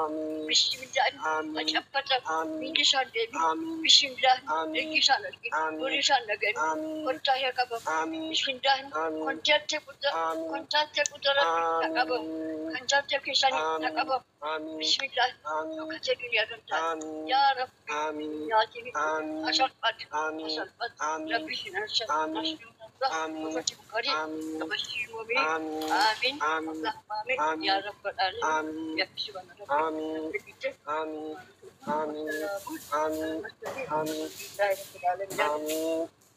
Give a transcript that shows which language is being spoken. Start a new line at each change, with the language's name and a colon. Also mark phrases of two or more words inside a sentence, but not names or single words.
Oromo: Amiin. Bismillah. Amiin. Macaffata. Amiin. Miilli isaan deebi'u. Amiin. Bismillah. Amiin. Ergi isaan arginu. Amiin. Horii isaan dhaga'inu. Amiin. Kottaa yaa qabamu. Amiin. Bismillah. Amiin. Kontaaktii guddaa. Amiin. Kontaaktii guddaa Rabbi haa qabamu. Amiin. Kontaaktii keessanii haa Amiin. qabamu. Amiin. Bismillah. Amiin. Akka jedhu ni agartaa. Amiin. Yaa Rabbi. Amiin. Yaa Rabbi. Amiin. Asharfadhu. Amiin. Asharfadhu. Amiin. Rabbi isin asharfadhu. Amiin. Asharfadhu. Amiin. Tabashir Mumin. Amiin. Amiin. Amiin.
Arabic: اللهم آمين.
Oromo: Amiin.
Arabic: يا رب العالمين.
Oromo: Amiin.
Arabic: يا سبحان ربي.
Oromo: Amiin. Amiin. Amiin. Amiin. Amiin.
Arabic: الحمد لله رب العالمين.
Oromo: Amiin.